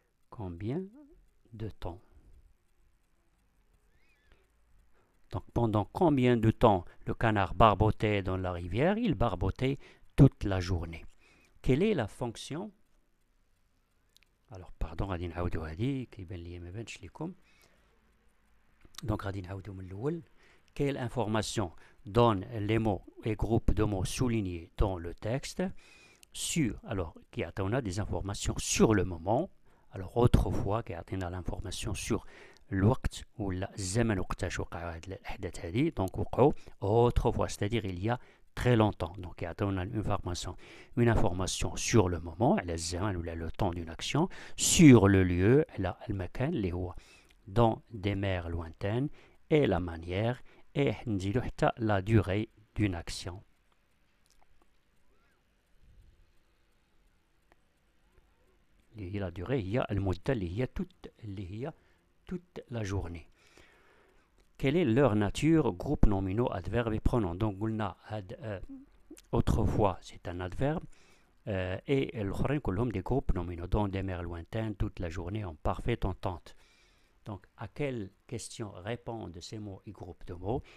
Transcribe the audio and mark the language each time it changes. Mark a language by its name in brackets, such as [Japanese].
[French] Combien de temps? Donc pendant combien de temps le canard barbotait dans la rivière? Il barbotait toute la journée. Quelle est la fonction? Alors pardon, [Arabic] غادي نعاودو هادي كيبان لي ما بانش لكم. Donc غادي نعاودو من الأول. [French] Quelle information donne les mots et groupes de mots soulignés dans le texte sur, alors qui a des informations sur le moment. Alors autrefois qui a l'information sur [Arabic] الوقت ولا الزمن وقتاش وقعوا هاد الأحداث هذه. [French] Donc وقعوا autrefois, c'est-à-dire il y a très longtemps. Donc يعطيونا une information sur le moment [Arabic] على الزمن ولا [French] le temps d'une action, sur le lieu [Arabic] على المكان اللي هو [French] dans des mers lointaines, et la manière, et نزيدو حتى la durée d'une action. [Arabic] اللي هي la durée هي المدة اللي هي [French] toute la journée. Quelle est leur nature? Groupe nominaux, adverbes et pronoms. Donc [Arabic] قلنا [French] autrefois c'est un adverbe et [Arabic] الآخرين كلهم [French] des groupes nominaux dans des mers lointaines, toute la journée en parfaite entente. Donc à quelle question répondent ces mots et groupes de mots?